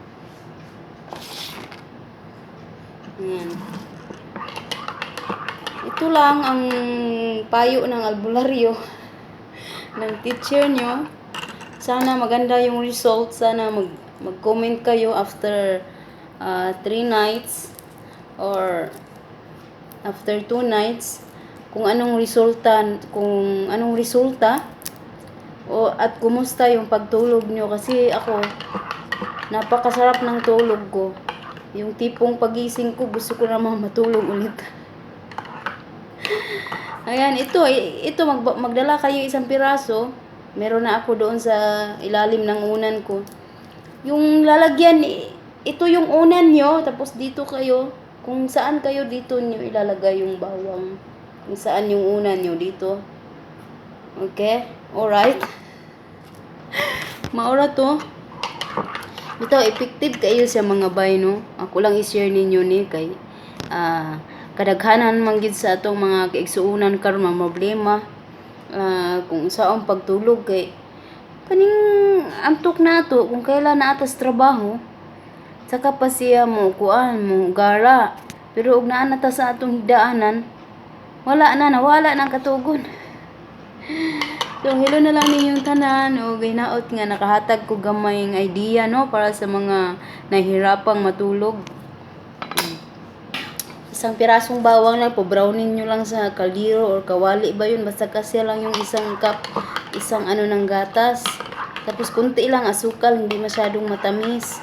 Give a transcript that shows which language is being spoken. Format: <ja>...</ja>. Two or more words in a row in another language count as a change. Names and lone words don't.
<tl>Ayan. Ito lang ang payo ng albularyo ng teacher nyo. Sana maganda yung result. Sana mag-comment kayo</tl> <en>after 3 nights or after 2 nights</en> <tl>kung anong resulta O at kumusta yung pagtulog nyo? Kasi ako, napakasarap ng tulog ko. Yung tipong pagising ko, gusto ko namang matulog ulit. Ayan, ito magdala kayo isang piraso. Meron na ako doon sa ilalim ng unan ko. Yung lalagyan, ito yung unan nyo, tapos dito kayo, kung saan kayo dito nyo ilalagay yung bawang. Kung saan yung unan nyo dito.</tl> <en>Okay? Alright? Maura to.</en> <tl>Ito, effective kayo sa mga bay, no?</tl> <ceb>Ako lang i-share ninyo ni kay kadaghanan man gid sa atong mga kaigsuunan karon mga problema kung saong pagtulog kay kaning antok nato kung kailan na atas trabaho saka pa siya mo kuan mo gara pero ug naa na ta sa atong higdaanan nawala na ang katugon. So, hello na lang ninyong tanan o ginaot nga nakahatag ko gamay ng idea no</ceb> <tl>para sa mga nahihirapang matulog. Isang pirasong bawang lang po, brownin nyo lang sa kaldero or kawali ba yun, basta kasi lang yung isang cup, isang ano ng gatas. Tapos kunti lang asukal, hindi masyadong matamis.</tl>